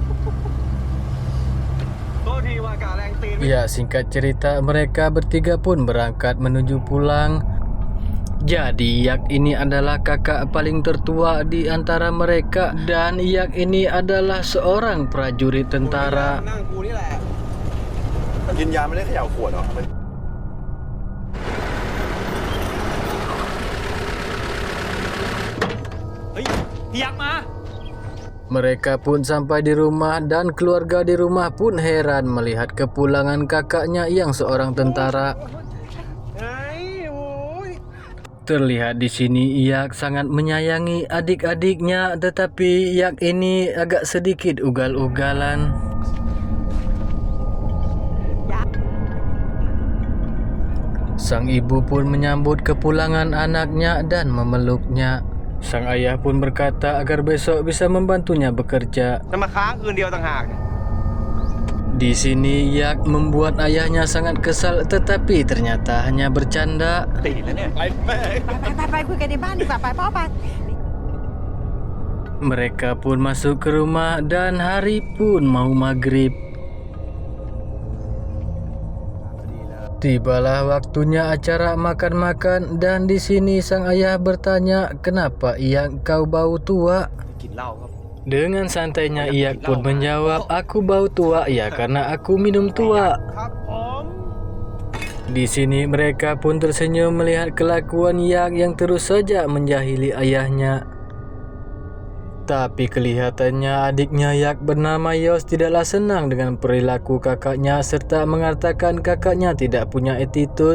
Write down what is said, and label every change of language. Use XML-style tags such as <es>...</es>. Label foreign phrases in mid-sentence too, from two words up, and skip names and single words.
<id>Singkat cerita, mereka bertiga pun berangkat menuju pulang. Jadi Yak ini adalah kakak paling tertua di antara mereka, dan Yak ini adalah seorang prajurit tentara.</id> <th>นั่งกูนี่แหละกินยาไม่ได้เขย่าขวดเหรอ เฮ้ยพี่ยักษ์มา</th> <id>Mereka pun sampai di rumah, dan keluarga di rumah pun heran melihat kepulangan kakaknya yang seorang tentara. Terlihat di sini Yak sangat menyayangi adik-adiknya, tetapi Yak ini agak sedikit ugal-ugalan. Sang ibu pun menyambut kepulangan anaknya dan memeluknya. Sang ayah pun berkata agar besok bisa membantunya bekerja.</id> <th>จะมาค้างคืนเดียวต่างหาก</th> <id>Di sini Yak membuat ayahnya sangat kesal, tetapi ternyata hanya bercanda.</id> <th>ตีแล้วเนี่ย ไปคุยกันในบ้านดีกว่าไปพ่อไป</th> <id>Mereka pun masuk ke rumah dan hari pun mau maghrib. Tibalah waktunya acara makan-makan, dan di sini sang ayah bertanya, kenapa Yak kau bau tua?</id> <th>กินเหล้าครับ</th> <id>Dengan santainya Yak pun menjawab, aku bau tua ya karena aku minum tua.</id> <th>ครับผม</th> <id>Di sini mereka pun tersenyum melihat kelakuan Yak yang terus saja menjahili ayahnya. Tapi kelihatannya adiknya Yak bernama Yos tidaklah senang dengan perilaku kakaknya, serta mengatakan kakaknya tidak punya attitude.</id>